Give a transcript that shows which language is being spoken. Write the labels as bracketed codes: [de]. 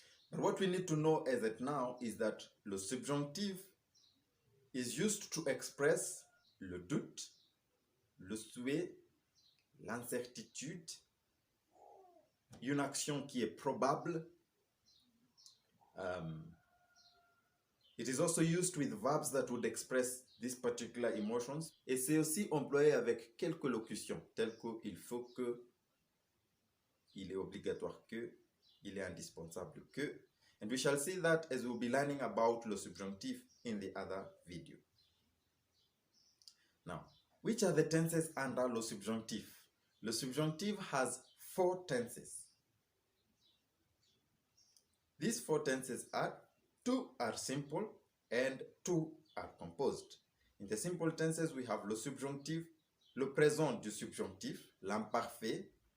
[en] But what we need to know as at now is that le subjonctif is used to express le doute, le souhait, l'incertitude, [fr] une action qui est probable. [en] It is also used with verbs that would express these particular emotions. [fr] Et c'est aussi employé avec quelques locutions, telles que il faut que, il est obligatoire que, il est indispensable que. [en] And we shall see that as we'll be learning about le subjonctif in the other video. Now, which are the tenses under le subjonctif? Le subjonctif has 4 tenses. These 4 tenses are 2 are simple and 2 are composed. In the simple tenses, we have le subjonctif, le présent du subjonctif, l'imparfait.